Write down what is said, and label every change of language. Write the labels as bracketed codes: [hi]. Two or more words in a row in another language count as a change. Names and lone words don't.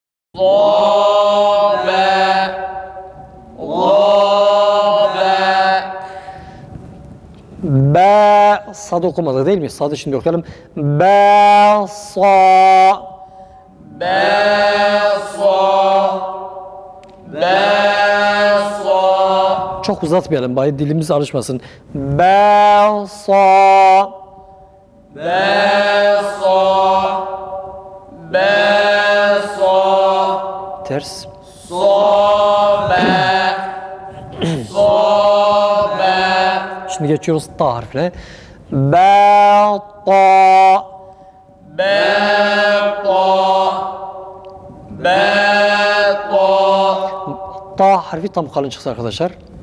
[tr] Ba, sad okumadık değil mi? Sadı şimdi okuyalım. Ba, sa, çok uzatmayalım, bari dilimiz alışmasın. Ba, sa, ters. Şimdi geçiyoruz ta harfine. Ba, ta, ta harfi tam kalın çıksın arkadaşlar.